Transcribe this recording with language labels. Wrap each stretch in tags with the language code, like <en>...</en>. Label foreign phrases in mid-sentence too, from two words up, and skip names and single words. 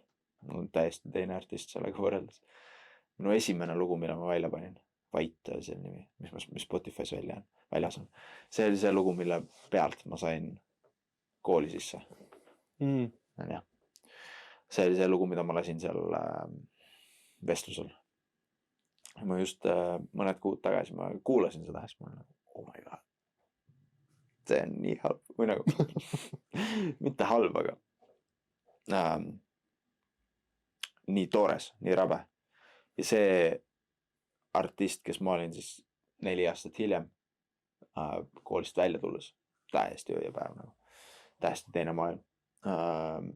<et>Mul on täiesti teine artist sellega võrreldes. Minu esimene lugu, mida ma välja panin, Vait oli selle nimi, mis Spotify's väljas on. See oli see lugu, mille pealt ma sain kooli sisse. Ja. See oli see lugu, mida ma lasin seal vestlusel. Ma just mõned kuud tagasi ma kuulasin seda ja siis ma olen,</et> <en>oh my god.</en> <et>See on nii halb, või nagu mitte halb, aga nii toores, nii rabe. Ja see artist, kes ma olin siis 4 aastat hiljem koolist välja tulles, täiesti öö ja päev nagu, täiesti teine maailm.</et>